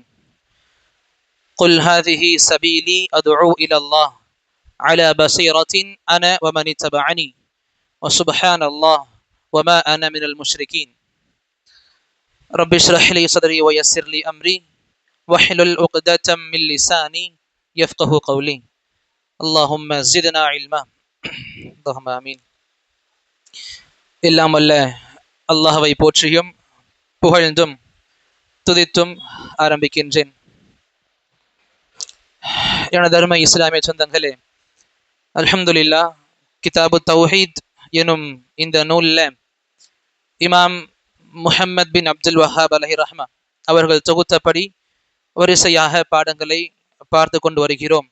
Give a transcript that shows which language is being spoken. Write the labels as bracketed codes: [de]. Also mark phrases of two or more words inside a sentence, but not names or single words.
[ar] قل هذه سبيلي أدعو إلى الله على بصيرة أنا ومن اتبعني وسبحان الله وما أنا من المشركين. رب اشرح لي صدري ويسر لي أمري واحلل عقدة من لساني يفقه قولي. اللهم زدنا علما. اللهم آمين. [ta] எல்லாம் வல்ல அல்லாஹ்வை போற்றியும் புகழ்ந்தும் துதித்தும் ஆரம்பிக்கின்றேன். எனது அருமை இஸ்லாமிய சொந்தங்களே, அல்ஹம்துலில்லாஹ், கிதாபு தௌஹீத் எனும் இந்த நூலில் இமாம் முஹம்மத் பின் அப்துல் வஹாப் [ar] عليه رحمة [ta] அவர்கள் தொகுத்தபடி வரிசையாக பாடங்களை பார்த்து கொண்டு வருகிறோம்.